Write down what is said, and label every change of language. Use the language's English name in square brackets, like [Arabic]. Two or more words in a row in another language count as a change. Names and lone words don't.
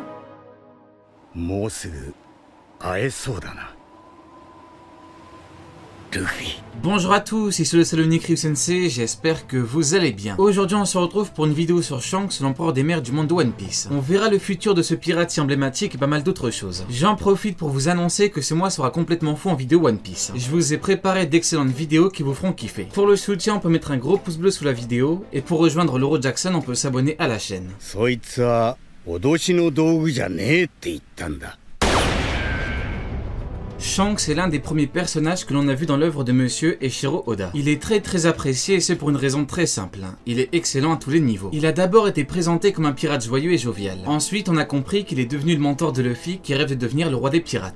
[Japanese] もうすぐ会えそうだな。 [French] Bonjour à tous, ici le Salonique Ryu Sensei, j'espère que vous allez bien. Aujourd'hui on se retrouve pour une vidéo sur Shanks, l'empereur des mers du monde de One Piece. On verra le futur de ce pirate si emblématique et pas mal d'autres choses. J'en profite pour vous annoncer que ce mois sera complètement fou en vidéo One Piece. Je vous ai préparé d'excellentes vidéos qui vous feront kiffer. Pour le soutien, on peut mettre un gros pouce bleu sous la vidéo, et pour rejoindre l'Euro Jackson, on peut s'abonner à la chaîne. [Japanese] そいつは脅しの道具じゃねえって言ったんだ。 [French] Shanks est l'un des premiers personnages que l'on a vu dans l'œuvre de Monsieur Eiichiro Oda. Il est très apprécié et c'est pour une raison très simple. Il est excellent à tous les niveaux. Il a d'abord été présenté comme un pirate joyeux et jovial. Ensuite, on a compris qu'il est devenu le mentor de Luffy qui rêve de devenir le roi des pirates.